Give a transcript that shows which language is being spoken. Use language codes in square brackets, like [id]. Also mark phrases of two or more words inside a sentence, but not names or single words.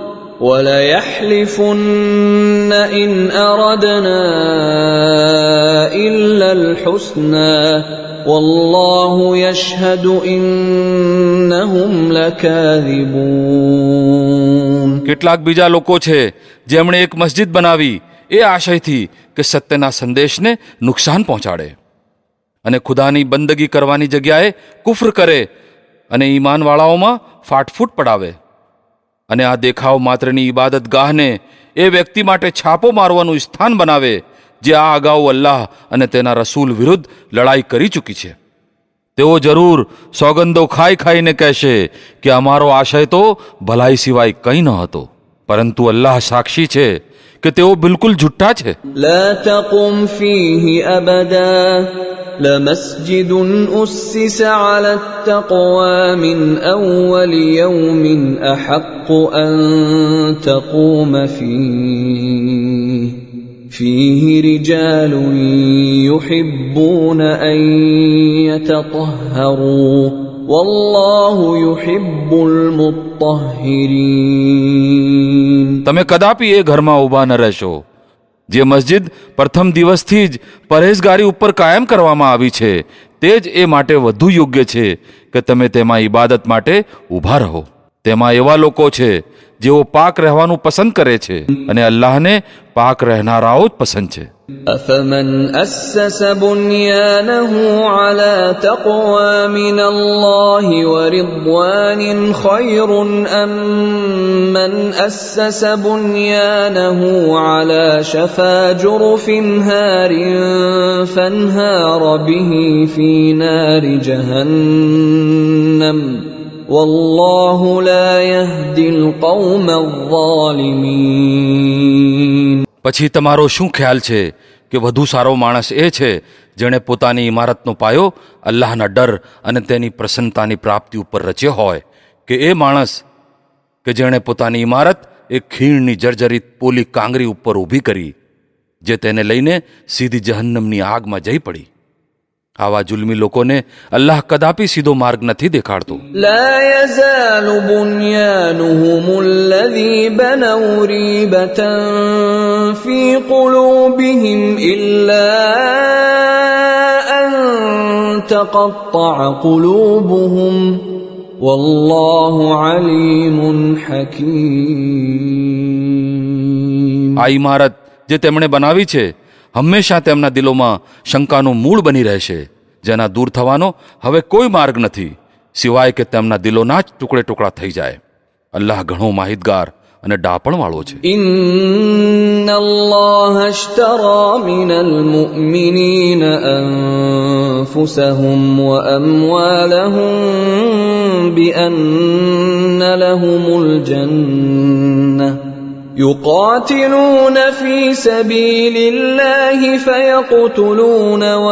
[ar] وليحلفن إن أردنا إلا الحسنى والله يشهد إنهم لكاذبون. [gu] કેટલાક બીજા લોકો છે જેમણે એક મસ્જિદ બનાવી એ આશયથી કે સત્યના સંદેશને નુકસાન પહોંચાડે અને ખુદાની બંદગી કરવાની જગ્યાએ કુફર કરે અને ઈમાનવાળાઓમાં ફાટફૂટ પડાવે. અને આ દેખાવ માત્રની ઇબાદતગાહને એ વ્યક્તિ માટે છાપો મારવાનું સ્થાન બનાવે જે આ અગાઉ અલ્લાહ અને તેના રસૂલ વિરુદ્ધ લડાઈ કરી ચૂકી છે. તેઓ જરૂર સોગંદો ખાઈ ખાઈને કહેશે કે અમારો આશય તો ભલાઈ સિવાય કંઈ ન હતો, પરંતુ અલ્લાહ સાક્ષી છે કે તેઓ બિલકુલ જુઠ્ઠા છે. [ar] لا تقم فيه أبدا لمسجد أسس على التقوى من أول يوم أحق أن تقوم فيه رجال يحبون أن يتطهروا والله يحب المطهرين. [gu] તમે કદાપી એ ઘરમાં ઊભા ન રહેશો જે મસ્જિદ પ્રથમ દિવસથી જ પરહેઝગારી ઉપર કાયમ કરવામાં આવી છે. તે જ એ માટે વધુ યોગ્ય છે કે તમે તેમાં ઇબાદત માટે ઊભા રહો. તેમાં એવા લોકો છે જેઓ પાક રહેવાનું પસંદ કરે છે, અને અલ્લાહને પાક રહેનારાઓ જ પસંદ છે. [ar] أفمن أسس بنيانه على تقوى من الله ورضوان خير أم من أسس بنيانه على شفا جرف هار فانهار به في نار جهنم والله لا يهدي القوم الظالمين. [gu] પછી તમારો શું ખ્યાલ છે કે વધુ સારો માણસ એ છે જેણે પોતાની ઇમારતનો પાયો અલ્લાહના ડર અને તેની પ્રસન્નતાની પ્રાપ્તિ ઉપર રચ્યો હોય, કે એ માણસ કે જેણે પોતાની ઇમારત એક ખીણની જર્જરિત પોલી કાંગરી ઉપર ઊભી કરી જે તેને લઈને સીધી જહન્નમની આગમાં જઈ પડી. આવા જુલ્મી લોકોને અલ્લાહ કદાપી સીધો માર્ગ નથી દેખાડતો. [ar] لا يزال بنيانهم الذي بنوا ريبة في قلوبهم إلا أن تقطع قلوبهم والله عليم حكيم. [gu] આ ઇમારત જે તેમણે બનાવી છે હંમેશા તેમના દિલોમાં શંકાનું મૂળ બની રહેશે, જેના દૂર થવાનો હવે કોઈ માર્ગ નથી સિવાય કે તેમના દિલોના જ ટુકડે ટુકડા થઈ જાય. અલ્લાહ ઘણો માહિતગાર અને ડાપણવાળો છે. [ar] إن الله اشترى من المؤمنين أنفسهم وأموالهم بأن لهم الجنة يقاتلون في سبيل الله فيقتلون